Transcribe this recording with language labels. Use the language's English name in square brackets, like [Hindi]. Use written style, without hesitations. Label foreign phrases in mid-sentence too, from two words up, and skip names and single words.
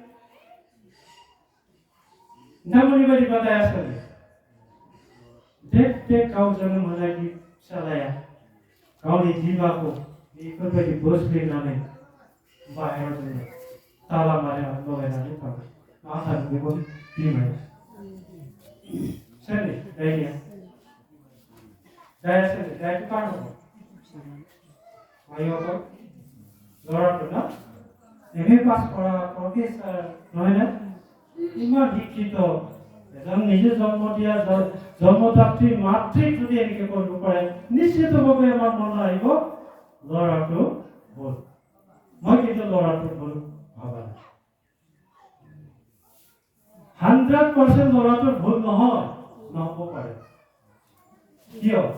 [Bodo] नोंथांमोननि बायदिबा दाया सोरनि देख गाव जोनोम होनायनि फिसालाया गावनि बिमाखौ बेफोरबायदि बोसलिनानै बाहेराव जोङो ताला मारिनानै लगायनानै थाबाय मा सानो बेखौ बिमाया सोरनि दायनिया दाया सोरनि दायखौ कारणखौ मायावबो [Assamese] ল'ৰাটো না এমএ পাছ কৰা প্ৰফেচাৰ নহয় না ইমান শিক্ষিত এজন নিজে জন্ম দিয়া জন্মদাত্ৰী মাতৃক যদি এনেকৈ কৰিব পাৰে নিশ্চিতভাৱে আমাৰ মন আহিব ল'ৰাটো ভুল মই কিন্তু ল'ৰাটো ভুল ভাবা নাই 100% ল'ৰাটো ভুল নহয় নহ'ব পাৰে কিয়